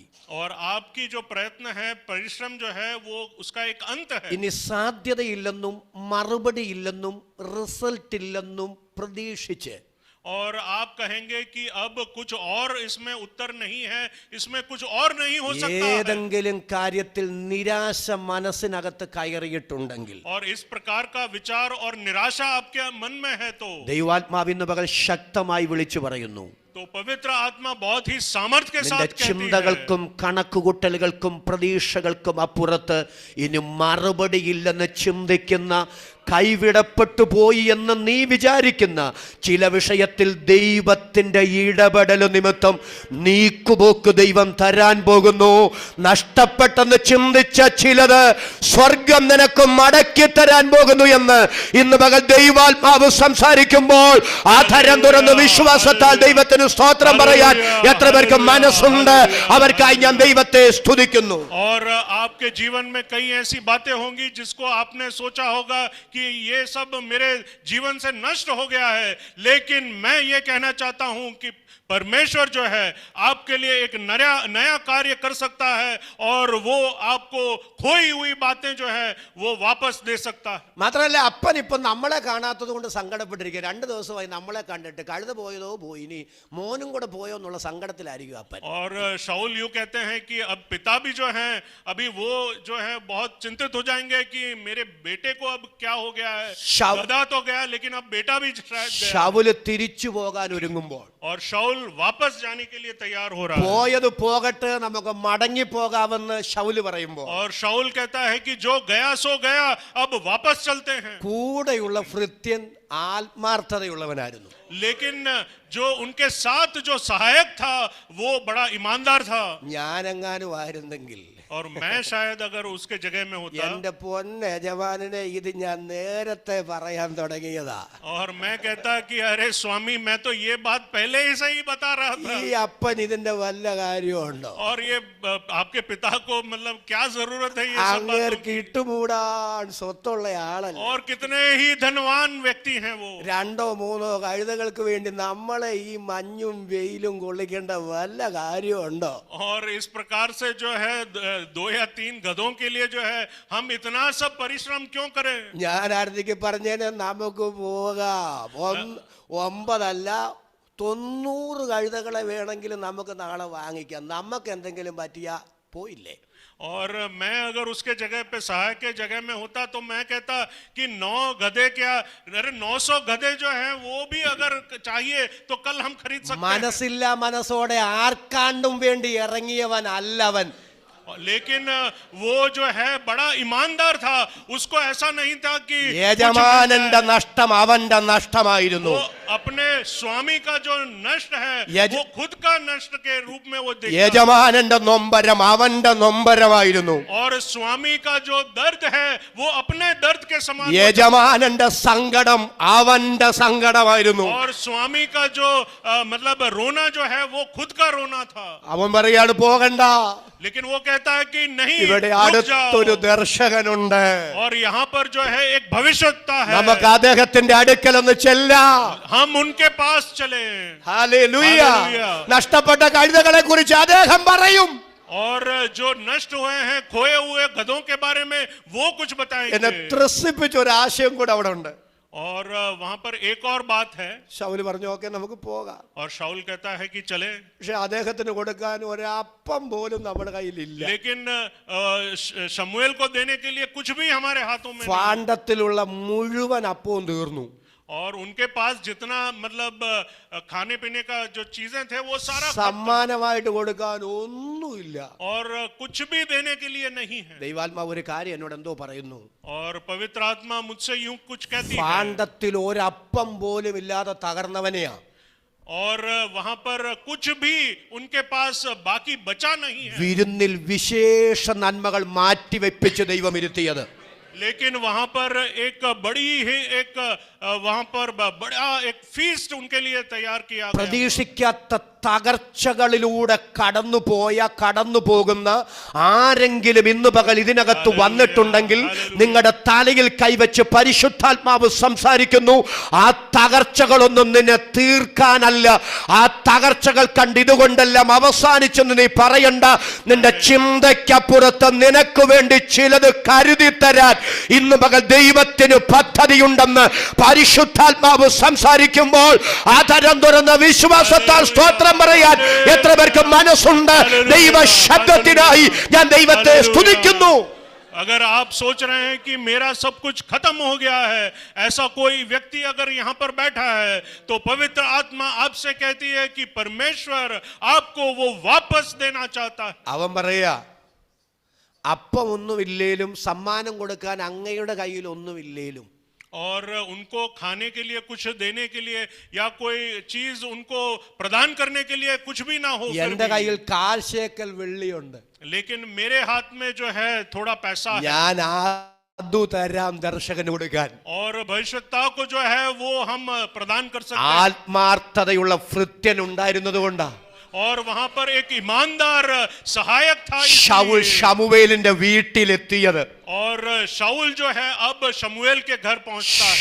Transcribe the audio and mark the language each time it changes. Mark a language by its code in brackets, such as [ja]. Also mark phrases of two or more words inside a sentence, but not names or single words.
[hi] और आपकी जो प्रयत्न है परिश्रम जो है वो उसका एक अंत है। [ml] ഇനി സാധ്യതയില്ലെന്നും മറുപടി ഇല്ലെന്നും റിസൾട്ട് ഇല്ലെന്നും പ്രതീക്ഷിച്ച് [hi] और आप कहेंगे कि अब कुछ और इसमें उत्तर नहीं है, इसमें कुछ और नहीं हो सकता है। [ml] ഏതെങ്കിലും കാര്യത്തിൽ നിരാശ മനസ്സിനകത്ത് കയറിയിട്ടുണ്ടെങ്കിൽ, [hi] और इस प्रकार का विचार और निराशा आपके मन में है तो [ml] ദൈവാത്മാവ് ഇന്ന് പകൽ ശക്തമായി വിളിച്ചു പറയുന്നു, [hi] पवित्र आत्मा बहुत ही सामर्थ्य के [ml] നിന്റെ [hi] साथ कहती है, [ml] ചിന്തകൾക്കും കണക്കുകൂട്ടലുകൾക്കും പ്രതീക്ഷകൾക്കും അപ്പുറത്ത് ഇനി മറുപടിയില്ലെന്ന് ചിന്തിക്കുന്ന, കൈവിടപ്പെട്ടു പോയി എന്ന് നീ വിചാരിക്കുന്ന ചില വിഷയത്തിൽ ദൈവത്തിന്റെ ഇടപെടൽ നിമിത്തം നീക്കുപോക്ക് ദൈവം തരാൻ പോകുന്നു. നഷ്ടപ്പെട്ടെന്ന് ചിന്തിച്ച ചിലത് സ്വർഗം നിനക്ക് മടക്കി തരാൻ പോകുന്നു എന്ന് ഇന്ന് പകൽ ദൈവാത്മാവ് സംസാരിക്കുമ്പോൾ ആധരം തുറന്ന് വിശ്വാസത്താൽ ദൈവത്തിന് സ്തോത്രം പറയാൻ എത്ര പേർക്ക് മനസ്സുണ്ട്? അവർക്കായി ഞാൻ ദൈവത്തെ സ്തുതിക്കുന്നു. [hi] और आपके जीवन में कई ऐसी बातें होंगी जिसको आपने सोचा होगा कि ये सब मेरे जीवन से नष्ट हो गया है, लेकिन मैं ये कहना चाहता हूं कि परमेश्वर जो है आपके लिए एक नया कार्य कर सकता है और वो आपको खोई हुई बातें जो है वो वापस दे सकता है। [ml] മാത്രമല്ല അപ്പൻ ഇപ്പൊ നമ്മളെ കാണാത്തത് കൊണ്ട് സങ്കടപ്പെട്ടിരിക്കുക. 2 ദിവസമായി നമ്മളെ കണ്ടിട്ട് കഴുത പോയതോ പോയി, ഇനി മോനും കൂടെ പോയോ എന്നുള്ള സങ്കടത്തിലായിരിക്കും അപ്പൻ. [hi] और शाऊल यूं कहते हैं कि अब पिता भी जो हैं अभी वो जो है बहुत चिंतित हो जाएंगे कि मेरे बेटे को अब क्या हो गया है, गधा तो गया लेकिन अब बेटा भी शायद गया। [ml] ശൗല് തിരിച്ചു പോകാൻ ഒരുങ്ങുമ്പോൾ, [hi] और शाऊल वापस जाने के लिए तैयार हो रहा है। [ml] പോയത് പോകട്ടെ നമുക്ക് മടങ്ങി പോകാമെന്ന് ശൗല് പറയുമ്പോൾ, [hi] और शाऊल कहता है कि जो गया सो गया, अब वापस चलते हैं। [ml] കൂടെയുള്ള ഭൃത്യൻ ആത്മാർത്ഥതയുള്ളവനായിരുന്നു. [hi] लेकिन जो उनके साथ जो सहायक था वो बड़ा ईमानदार था. [ml] ഞാനെങ്ങാനും ആയിരുന്നെങ്കിൽ [hi] और मैं शायद अगर उसके जगह में होता, [ml] എന്റെ പൊന്ന യജമാനനെ ഇത് ഞാൻ നേരത്തെ പറയാൻ തുടങ്ങിയതാ. [hi] और मैं कहता कि अरे स्वामी मैं तो ये बात पहले ही सही बता रहा था. [ml] ഈ അപ്പൻ ഇതിന്റെ വല്ല കാര്യമുണ്ടോ? [hi] और ये आपके पिता को मतलब क्या जरूरत है ये सब बातों [ml] അങ്ങേർക്ക് [hi] की? [ml] ഇട്ടുമൂടാൻ സ്വത്തുള്ള ആളല്ല. [hi] और कितने ही धनवान व्यक्ति हैं वो. [ml] രണ്ടോ മൂന്നോ കഴുതകൾക്ക് വേണ്ടി നമ്മളെ ഈ മഞ്ഞും വെയിലും കൊള്ളിക്കേണ്ട വല്ല കാര്യമുണ്ടോ? [hi] और इस प्रकार से जो है 2 या 3 गधों के लिए जो है हम इतना सब परिश्रम क्यों करें? [ml] ഞാൻ ആർത്തിക്ക് പറഞ്ഞേനെ നമുക്ക് പോകാം. 9 അല്ല 90 കഴുതകളെ വേണമെങ്കിലും നമുക്ക് നാളെ വാങ്ങിക്കാം. നമുക്ക് എന്തെങ്കിലും പറ്റിയാ പോയില്ലേ? [hi] और मैं अगर उसके जगह पे सहायक के जगह में होता तो मैं कहता कि 9 गधे क्या, अरे 900 गधे जो हैं वो भी अगर चाहिए तो कल हम खरीद सकते हैं. [ml] മനസ്സില്ല മനസ്സോടെ ആർക്കാണ്ടും വേണ്ടി ഇറങ്ങിയവൻ അല്ലവൻ. [hi] लेकिन वो जो है बड़ा ईमानदार था. उसको ऐसा नहीं था कि [ml] യജമാനന്റെ നഷ്ടം അവന്റെ നഷ്ടമായിരുന്നു. [hi] वो अपने स्वामी का जो नष्ट है वो खुद का नष्ट के रूप में वो देखा. [ml] യജമാനന്റെ നൊമ്പരം അവന്റെ നൊമ്പരമായിരുന്നു. [hi] और स्वामी का जो दर्द है वो अपने दर्द के समान. [ml] യജമാനന്റെ സങ്കടം അവന്റെ സങ്കടമായിരുന്നു. [hi] और स्वामी का जो मतलब रोना जो है वो खुद का रोना था. [ml] അവൻ പറയാണ് പോകണ്ട. [hi] लेकिन वो कहता है कि नहीं, [ml] ഇവിടെ [hi] रुक [ml] അടുത്തൊരു [hi] जाओ. [ml] ദർശകനുണ്ട്. [hi] और यहाँ पर जो है एक भविष्यवक्ता है. [ml] നമുക്ക് അദ്ദേഹത്തിന്റെ അടുക്കൽ ഒന്ന് ചെല്ലാം. [hi] हम उनके पास चले. [ml] ഹല്ലേലൂയ. ഹല്ലേലൂയ. നഷ്ടപ്പെട്ട കഴുതകളെ കുറിച്ച് അദ്ദേഹം പറയും. [hi] और जो नष्ट हुए हैं खोए हुए गधों के बारे में वो कुछ [ml] എന്നെ [hi] बताएंगे. [ml] ത്രസിപ്പിച്ച ഒരു ആശയം കൂടെ അവിടെ ഉണ്ട്. [hi] और वहां पर एक और बात है. [ml] ശൗല് പറഞ്ഞു ഓക്കെ നമുക്ക് പോകാം. [hi] और शाऊल कहता है कि चले. [ml] പക്ഷെ അദ്ദേഹത്തിന് കൊടുക്കാൻ ഒരപ്പം പോലും നമ്മുടെ കയ്യിലില്ല. [hi] लेकिन शमूएल को देने के लिए कुछ भी हमारे हाथों में नहीं. [ml] ഫാണ്ടത്തിലുള്ള മുഴുവൻ അപ്പവും തീർന്നു. [hi] और उनके पास जितना मतलब खाने पीने का जो चीजें थे वो सारा [ml] സമ്മാനമായിട്ട് കൊടുക്കാൻ ഒന്നുമില്ല. [hi] और कुछ भी देने के लिए नहीं है. [ml] ദൈവാത്മാവ് ഒരു കാര്യം എന്നോട് എന്തോ പറയുന്നു. [hi] और पवित्र आत्मा मुझसे यूं कुछ कहती है. [ml] ഫാണ്ടത്തിൽ ഒരപ്പം പോലും ഇല്ലാതെ തകർന്നവനെയാ. [hi] और वहां पर कुछ भी उनके पास बाकी बचा नहीं है. [ml] വിരുന്നിൽ വിശേഷ നന്മകൾ മാറ്റിവെപ്പിച്ച് ദൈവം ഇരുത്തിയത്. [hi] लेकिन वहां पर एक बड़ी ही एक वहां पर बड़ा एक फीस्ट उनके लिए तैयार किया गया. [ml] പ്രതീക്ഷിക്കാത്ത തകർച്ചകളിലൂടെ കടന്നു പോകുന്ന ആരെങ്കിലും ഇന്ന് പകൽ ഇതിനകത്ത് വന്നിട്ടുണ്ടെങ്കിൽ നിങ്ങളുടെ തലയിൽ കൈവച്ച് പരിശുദ്ധാത്മാവ് സംസാരിക്കുന്നു. ആ തകർച്ചകളൊന്നും നിന്നെ തീർക്കാനല്ല, ആ തകർച്ചകൾ കണ്ട് ഇതുകൊണ്ടെല്ലാം അവസാനിച്ചെന്ന് നീ പറയണ്ട. നിന്റെ ചിന്തയ്ക്കപ്പുറത്ത് നിനക്ക് വേണ്ടി ചിലത് കരുതി തരാൻ ഇന്ന് പകൽ ദൈവത്തിന് പദ്ധതിയുണ്ടെന്ന് പരിശുദ്ധാത്മാവ് സംസാരിക്കുമ്പോൾ ആധാരം തുറന്ന വിശ്വാസത്താൽ സ്തോത്രം പറയാൻ എത്ര പേർക്ക് മനസ്സുണ്ട്? ദൈവ ശബ്ദത്തിനായി ഞാൻ ദൈവത്തെ സ്തുതിക്കുന്നു. [hi] अगर आप सोच रहे हैं कि मेरा सब कुछ खत्म हो गया है, ऐसा कोई व्यक्ति अगर यहाँ पर बैठा है तो पवित्र आत्मा आपसे कहती है कि परमेश्वर आपको वो वापस देना चाहता है. [ml] അവൻ പറയാ അപ്പം ഒന്നുമില്ലേലും സമ്മാനം കൊടുക്കാൻ അങ്ങയുടെ കയ്യിൽ ഒന്നുമില്ലേലും [hi] और उनको खाने के लिए कुछ देने के लिए या कोई चीज उनको प्रदान करने के लिए कुछ भी ना हो, [ml] എന്റെ കയ്യിൽ 1/4 ശേക്കൽ വെള്ളിയുണ്ട്, [hi] लेकिन मेरे हाथ में जो है थोड़ा पैसा है. [ml] ഞാൻ അതു തരാം ദർശകന് കൊടുക്കാൻ. [hi] और भविष्यता को जो है वो हम प्रदान कर सकते हैं. [ml] ആത്മാർത്ഥതയുള്ള ഭൃത്യൻ ഉണ്ടായിരുന്നത് കൊണ്ടാ [hi] और वहां पर एक ईमानदार सहायक था [ml] ശൗൽ ശമൂവേലിന്റെ വീട്ടിലെത്തിയത്. [hi] और शाऊल जो है अब शमूएल के घर पहुंचता है.